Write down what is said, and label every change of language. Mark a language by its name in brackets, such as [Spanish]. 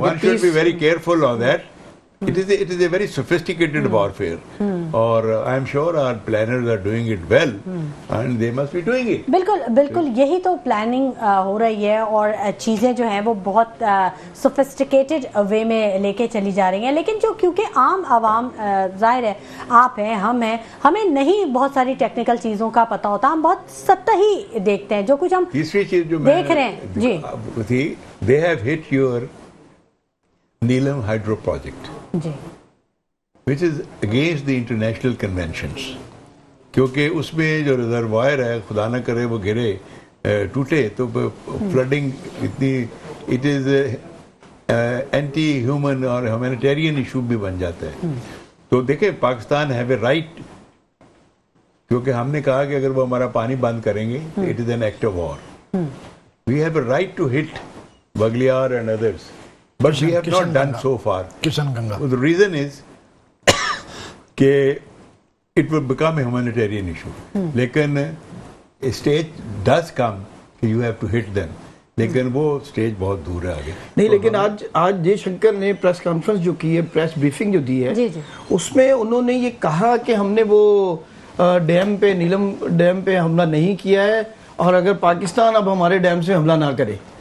[English] One should be very careful on that. It is a very sophisticated warfare. اور I am sure our planners are doing it well, and they must be doing it. [Urdu] بالکل یہی تو planning ہو رہی ہے, اور چیزیں جو ہیں وہ بہت سوفسٹیکیٹڈ وے میں لے کے چلی جا رہی ہیں. لیکن جو کیونکہ عام عوام, ظاہر ہے آپ ہیں, ہم ہیں, ہمیں نہیں بہت ساری ٹیکنیکل چیزوں کا پتہ ہوتا, ہم بہت سطحی دیکھتے ہیں جو کچھ ہم تیسری چیز جو دیکھ رہے ہیں. جی, [English] they have hit your Neelam hydro project, which is against the international conventions. [Urdu] کیونکہ اس میں جو ریزروائر ہے, خدا نہ کرے وہ گرے, ٹوٹے, تو فلڈنگ اتنی, [English] it is anti human [Urdu] اور ہیومینیٹیرین ایشو بھی بن جاتا ہے. تو دیکھیں پاکستان [English] have a right, [Urdu] کیونکہ ہم نے کہا کہ اگر وہ ہمارا پانی بند کریں گے [English] It is an act of war. We have a right to hit Baglihar and others, but we have not done so far. Kishan Ganga. The reason is کہ it will become a humanitarian issue. [Urdu] لیکن [English] a stage does come کہ you have to hit them. [Urdu] لیکن وہ stage بہت دور ہے آگے. نہیں, لیکن آج جے شنکر نے پریس کانفرنس جو کی ہے, پریس بریفنگ جو دی ہے, اس میں انہوں نے یہ کہا کہ ہم نے وہ ڈیم پہ, نیلم ڈیم پہ حملہ نہیں کیا ہے, اور اگر پاکستان اب ہمارے ڈیم سے حملہ نہ کرے.